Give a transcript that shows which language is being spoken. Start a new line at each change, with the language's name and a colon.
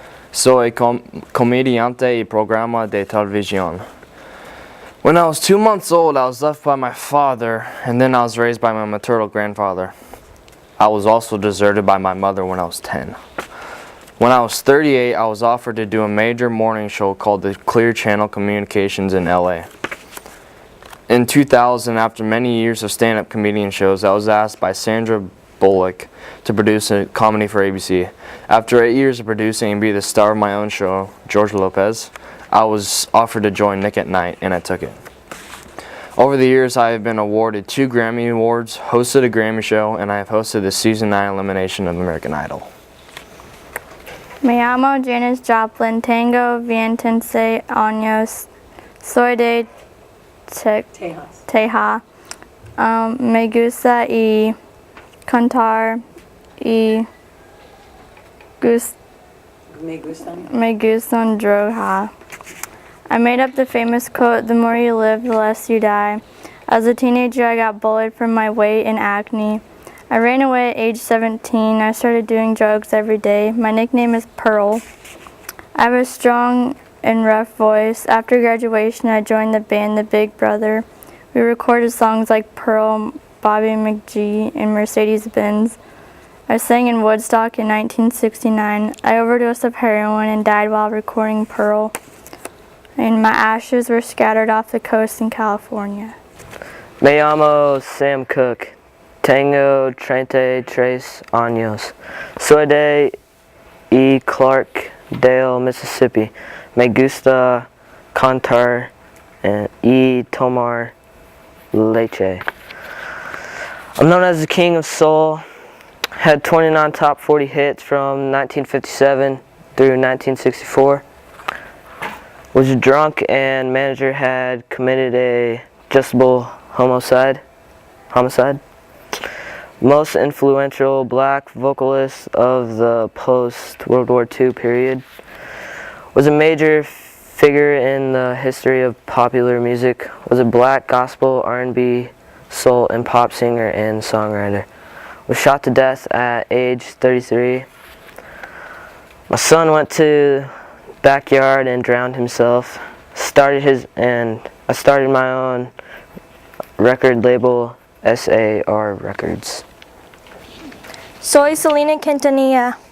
Spanish: Soy comediante y programa de televisión.
English: When I was 2 months old, I was left by my father, and then I was raised by my maternal grandfather. I was also deserted by my mother when I was 10. When I was 38, I was offered to do a major morning show called the Clear Channel Communications in LA. In 2000, after many years of stand-up comedian shows, I was asked by Sandra Bullock to produce a comedy for ABC. After 8 years of producing and be the star of my own show, George Lopez, I was offered to join Nick at Night, and I took it. Over the years, I have been awarded 2 Grammy Awards, hosted a Grammy show, and I have hosted the Season 9 elimination of American Idol.
Spanish: Me llamo Janice Joplin. Tengo 26 años. Soy de Teja. Me gusta y cantar y me gustan droga.
English: I made up the famous quote, "The more you live, the less you die." As a teenager, I got bullied for my weight and acne. I ran away at age 17. I started doing drugs every day. My nickname is Pearl. I have a strong and rough voice. After graduation, I joined the band The Big Brother. We recorded songs like Pearl, Bobby McGee, and Mercedes-Benz. I sang in Woodstock in 1969. I overdosed of heroin and died while recording Pearl, and my ashes were scattered off the coast in California.
Spanish: Me llamo Sam Cook. Tengo 33 años. Soy de Clarkdale, Mississippi. Me gusta cantar y tomar leche.
English: I'm known as the King of Soul. Had 29 top 40 hits from 1957 through 1964. Was drunk and manager had committed a justifiable homicide. Most influential black vocalist of the post-World War II period. Was a major figure in the history of popular music. Was a black gospel, R&B, soul, and pop singer and songwriter. Was shot to death at age 33. My son went to backyard and drowned himself. I started my own record label, SAR Records.
Spanish: Soy Selena Quintanilla.